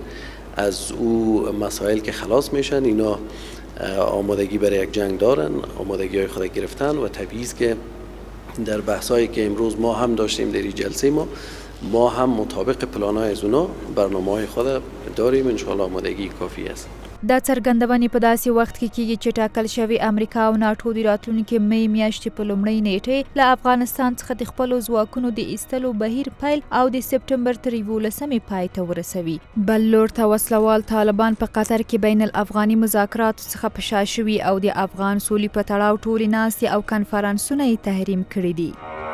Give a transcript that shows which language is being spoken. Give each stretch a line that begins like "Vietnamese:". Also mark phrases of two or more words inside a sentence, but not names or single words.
Persian: از او مسائل که خلاص میشن اینا آمادگی برای یک جنگ دارن، آمادگی های خود گرفتن و طبیعی است که در بحثایی که امروز ما هم داشتیم در این جلسه ما هم مطابق پلان‌های از اونا برنامه‌های خود داریم. ان شاء الله آمادگی کافی است.
Pashto: دا څرګندونې په داسې وخت کې کیږي چې ټاکل شوی امریکا او ناټو د راتلونکي مې میاشتې په لومړۍ نیټې له افغانستان څخه د خپلو ځواکونو د ایستلو بهیر پیل او د سپټمبر تر 11 پای ته ورسوي. بل لور ته وسلوال طالبان په قطر کې بین الافغاني مذاکراتو څخه په شا شوي او د افغان سولې په تړاو ټولې ناستې او کنفرانسونه یې تحریم کړي دي.